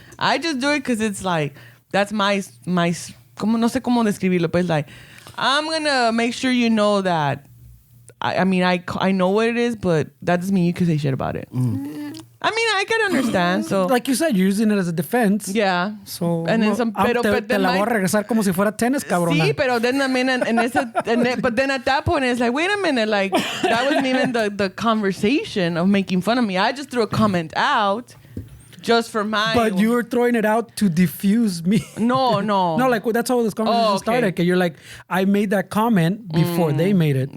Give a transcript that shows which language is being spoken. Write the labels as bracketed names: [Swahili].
[English] I just do it because it's like, that's my [Spanish] como no sé cómo describirlo, [English] but it's like, I'm gonna make sure you know that, I mean, I know what it is, but that doesn't mean you can say shit about it. I mean, I can understand, so. Like you said, you're using it as a defense. Yeah. So, and then some, pero, [Spanish] te la voy a regresar como si fuera tenis, cabrona. Sí, pero [English] then I mean, but then at that point it's like, wait a minute, like that wasn't even the conversation of making fun of me. I just threw a comment out just for my. But you were throwing it out to diffuse me. No. No, like that's how this conversation started. Que you're like, I made that comment before they made it.